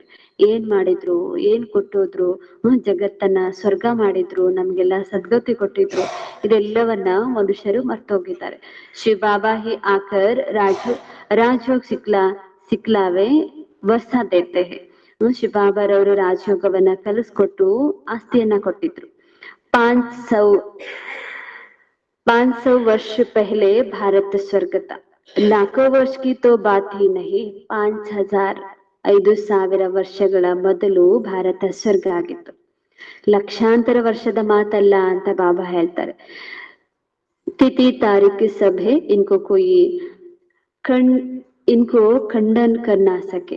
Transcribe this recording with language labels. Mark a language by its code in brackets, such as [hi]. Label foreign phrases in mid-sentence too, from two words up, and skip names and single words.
[kn] ಏನ್ ಮಾಡಿದ್ರು, ಏನ್ ಕೊಟ್ಟೋದ್ರು, ಜಗತ್ತನ್ನ ಸ್ವರ್ಗ ಮಾಡಿದ್ರು, ನಮ್ಗೆಲ್ಲ ಸದ್ಗತಿ ಕೊಟ್ಟಿದ್ರು, ಇದೆಲ್ಲವನ್ನ ಮನುಷ್ಯರು ಮರ್ತೋಗಿದ್ದಾರೆ. [hi] शिव बाबा ही आकर राजयोग सिखलावे वर्ष देते है. [kn] ಶಿವ ಬಾಬಾರವರು ರಾಜಯೋಗವನ್ನ ಕಲಿಸ್ಕೊಟ್ಟು ಆಸ್ತಿಯನ್ನ ಕೊಟ್ಟಿದ್ರು. [hi] 500 वर्ष पहले भारत स्वर्ग था. लाखों वर्ष की तो बात ही नहीं. [kn] 5,000 ವರ್ಷಗಳ ಮೊದಲು ಭಾರತ ಸ್ವರ್ಗ ಆಗಿತ್ತು. ಲಕ್ಷಾಂತರ ವರ್ಷದ ಮಾತಲ್ಲ ಅಂತ ಬಾಬಾ ಹೇಳ್ತಾರೆ. [hi] तिथि तारीख सभे इनको खंडन करना सके.